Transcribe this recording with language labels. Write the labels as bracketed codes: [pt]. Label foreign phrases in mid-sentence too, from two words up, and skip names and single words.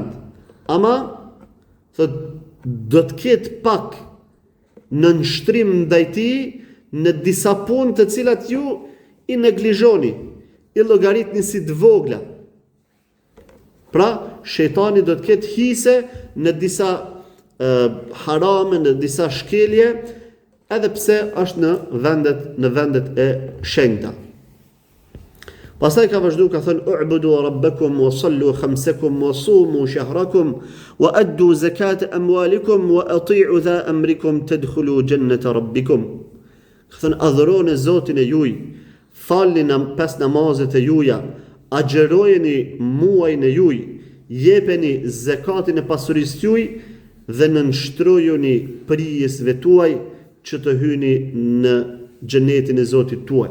[sq] Ama thot do të ketë pak në nështrim ndaj tij në disa punë të cilat ju i neglizhoni, i llogaritni si të vogla. Pra, shejtani do të ketë hise në disa harame, në disa shkelje, edhe pse është në vendet e shenjta. Pastaj ka vazhdu ka thënë [ar] اعبدوا ربكم وصلوا خمسكم وصوموا شهركم وأدوا زكاة أموالكم وأطيعوا ذا أمركم تدخلوا جنة ربكم. [sq] Ka thënë adhuroni Zotin e juaj, falni 5 namazet e juaja, agjerojeni muajin e juaj, jepeni zakatin e pasurisë juaj dhe nënshtrojuni prijesve tuaj që të hyni në xhenetin e Zotit tuaj.